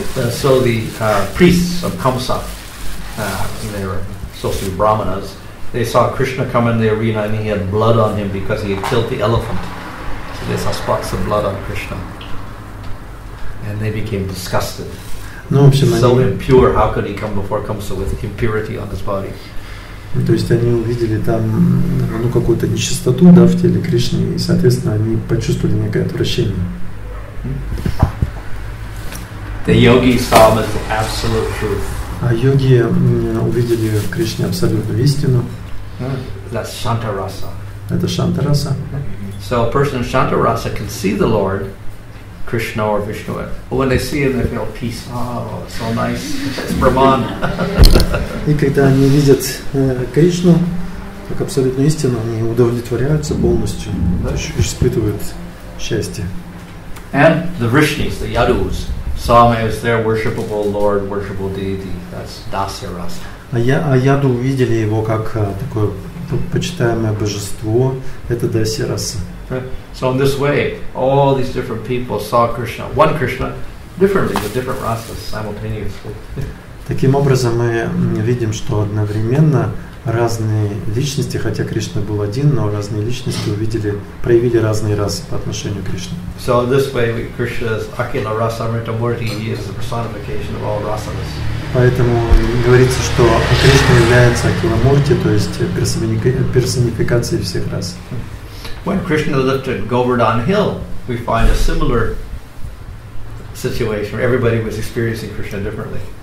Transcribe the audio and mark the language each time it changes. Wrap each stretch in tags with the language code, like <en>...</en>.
<en>So the priests of Kamsa, they were supposed to be brahmanas. They saw Krishna come in the arena and he had blood on him because he had killed the elephant. So they saw spots of blood on Krishna. And they became disgusted. So impure, how could he come before Kamsa with impurity on his body?</en> <ru>То есть они увидели там какую-то нечистоту, да, в теле Кришны, и, соответственно, они почувствовали некое отвращение.</ru> <en>The yogis saw him as the absolute truth.</en> <ru>А йоги увидели в Кришне абсолютную истину.</ru> <en>That's Shanta rasa.</en> <ru>Это Шанта раса.</ru> <en>So a person in Shanta rasa can see the Lord, Krishna or Vishnu, but when they see him, they feel peace. Oh, it's so nice. It's Brahman.</en> <ru>И когда они видят Кришну как абсолютную истину, они удовлетворяются полностью, испытывают счастье.</ru> <en>And the Vrishnis, the Yadus, saw him as their worshipable Lord, worshipable deity. That's Dasya rasa.</en> <ru>А яду увидели его как такое почитаемое божество. Это Дасья раса.</ru> <en>So in this way, all these different people saw Krishna, one Krishna, differently with different rasas simultaneously.</en> <ru>Таким образом, мы видим, что одновременно разные личности, хотя Кришна был один, но разные личности проявили разные расы по отношению к Кришне.</ru> <en>So this way, Krishna is Akila Rasa Amritamurti. He is the personification of all rasanas.</en> <ru>Поэтому говорится, что Кришна является Акиламурти, то есть персонификацией всех рас.</ru> <en>When Krishna lifted Govardhan Hill, we find a similar situation where everybody was experiencing Krishna differently.</en>